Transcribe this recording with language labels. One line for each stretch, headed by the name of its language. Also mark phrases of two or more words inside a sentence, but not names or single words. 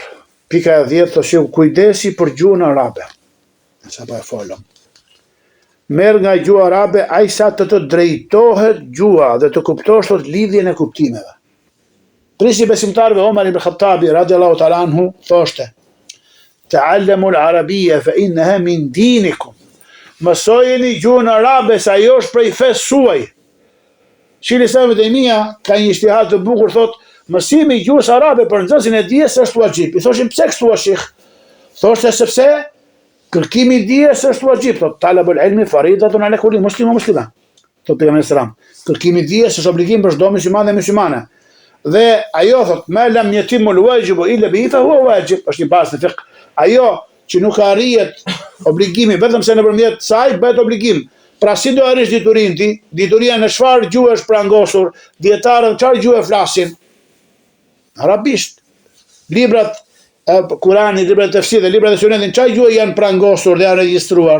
Albanian: Pika e 10 thoshë kujdesi për gjuhën arabe. Sa po e folëm. Merr nga gjuha arabe ai sa të drejtohet gjuha dhe të kuptosh tot lidhjen e kuptimeve. Prisi besimtarëve Omar ibn Khattabi
Arabic: رضي الله تعالى عنه
Albanian: thoshte:
Arabic: تعلموا العربية فإنها من دينكم.
Albanian: Mësojeni gjuhën arabe se ajo është prej fesë suaj. Shili sa Taimia ka një ijtihad të bukur thotë: mësimi i gjuhës arabe për nxënësin e dijes është wajib. I thoshim pse kështu shih? Thoshte sepse kërkimi i dijes është wajib, thotë
Arabic: طلب العلم فريضة على كل مسلم ومسلمة.
Albanian: Thotë pejgamberi
Arabic: صلى الله عليه وسلم,
Albanian: kërkimi i dijes është obligim për çdo musliman dhe muslimane. Dhe ajo thotë
Arabic: ما لا يتم الواجب إلا به فهو واجب,
Albanian: është një bazë në fiqh. Ajo që nuk arrihet obligimi vetëm se nëpërmjet saj bëhet obligim. Pra si do arrish diturinë ti? Dituria në çfarë gjuhë është prangosur? Dietarët çfarë gjuhë flasin? Arabisht. Librat Kurani, librat e tefsirit dhe librat e sunetit, çfarë gjuhë janë prangosur dhe janë regjistruar?